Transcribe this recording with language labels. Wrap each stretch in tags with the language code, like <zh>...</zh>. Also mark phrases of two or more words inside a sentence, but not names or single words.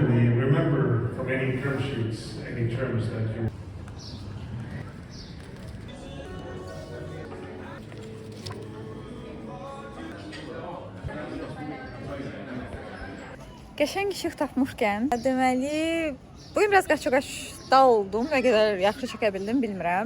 <en>Remember from any term sheets, any terms that you</en> <az>Qəşəng işıq tapmışkən, deməli, bugün biraz qaç-qaçda oldum, nə qədər yaxşı çəkə bildim bilmirəm.</az>